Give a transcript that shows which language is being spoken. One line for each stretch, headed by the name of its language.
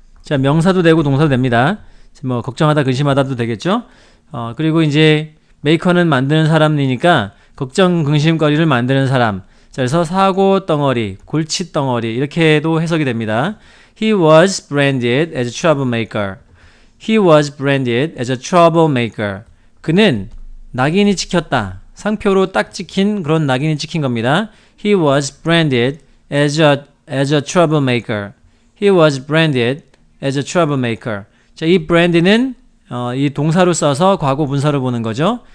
Korean: 자, 명사도 되고 동사도 됩니다. 뭐 걱정하다 근심하다도 되겠죠. 그리고 이제 maker는 만드는 사람이니까 걱정 근심거리를 만드는 사람. 자, 그래서 사고 덩어리, 골치 덩어리 이렇게도 해석이 됩니다.
English: He was branded as a troublemaker. He was branded as a troublemaker.
Korean: 그는 낙인이 찍혔다. 상표로 딱 찍힌 그런 낙인이 찍힌 겁니다.
English: He was branded as a troublemaker. He was branded as a troublemaker.
Korean: 자, 이 brand는 이 동사로 써서 과거 분사로 보는 거죠.